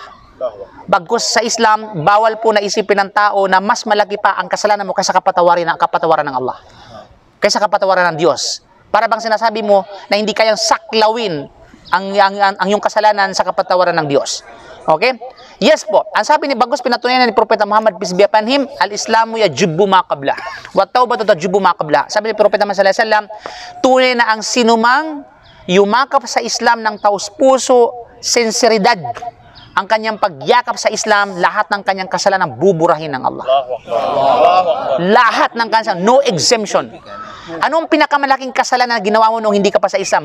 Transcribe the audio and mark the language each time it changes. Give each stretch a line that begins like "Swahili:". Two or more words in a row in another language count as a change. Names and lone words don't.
Filipino: Bagkus sa Islam, bawal po na isipin ng tao na mas malaki pa ang kasalanan mo kaysa kapatawaran ng Allah. Kaysa kapatawaran ng Diyos. Para bang sinasabi mo na hindi kayang saklawin ang iyong kasalanan sa kapatawaran ng Diyos. Okay? Yes po. Ang sabi ni Bagkus, pinatunayan ni Propeta Muhammad
English: peace be upon him,
Arabic: الإسلام يجب ما قبله. والتوبة تجب ما قبلها.
Filipino: Sabi ni Propeta Muhammad
Arabic: صلى الله عليه وسلم,
Filipino: tunay na ang sinumang yumakap sa Islam ng taus-puso, sinseridad, ang kanyang pagyakap sa Islam, lahat ng kanyang kasalanan buburahin ng Allah. Lahat ng kasalanan,
English: no exemption.
Filipino: Anong pinakamalaking kasalanan na ginawa mo nung hindi ka pa sa Islam?